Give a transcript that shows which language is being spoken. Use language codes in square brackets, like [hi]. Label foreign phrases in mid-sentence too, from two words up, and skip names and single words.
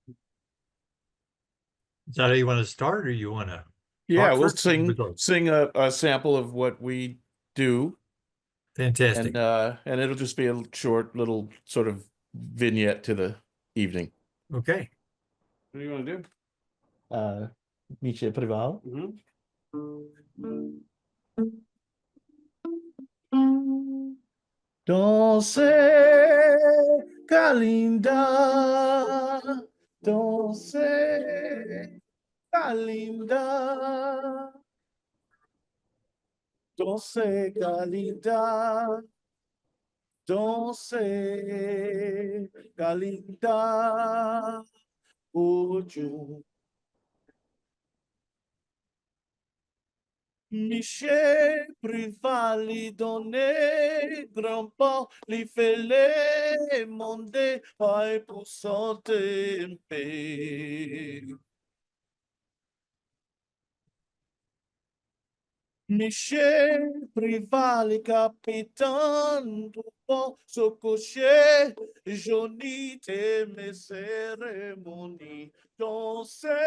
[en] Is that how you want to start, or you want to? Yeah, we'll sing a sample of what we do. Fantastic. And it'll just be a short little sort of vignette to the evening. Okay. What do you want to do? Miche Prival. [lou] Danse, Kalinda, danse, Kalinda, danse, Kalinda, danse, Kalinda, ojo. Michel Privali donné grand pas li fele monde pas pour santé Michel Privali capitaine du pont so cocher Johnny te mes cérémonies danser